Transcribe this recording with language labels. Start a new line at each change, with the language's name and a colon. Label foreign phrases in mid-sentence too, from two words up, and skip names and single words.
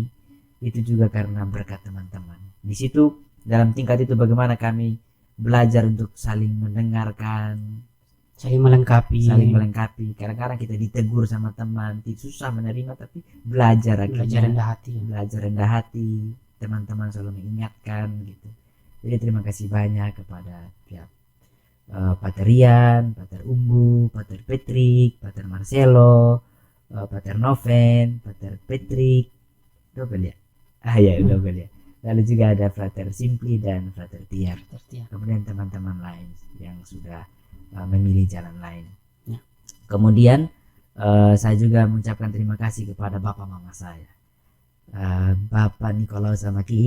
Indonesian: Itu juga karena berkat teman-teman. Di situ dalam tingkat itu bagaimana kami belajar untuk saling mendengarkan, saling melengkapi. Kadang-kadang kita ditegur sama teman, susah menerima, tapi belajar rendah hati. Teman-teman selalu mengingatkan gitu. Jadi terima kasih banyak kepada pihak Pater Rian, Pater Umbu, Pater Patrick, Pater Marcelo, Pater Noven, Pater Patrick, double ya? Double ya. Lalu juga ada Frater Simpli dan Frater Tiar. Kemudian teman-teman lain yang sudah memilih jalan lain. Ya. Kemudian saya juga mengucapkan terima kasih kepada bapak mama saya, Bapak Nikolaus sama Ki.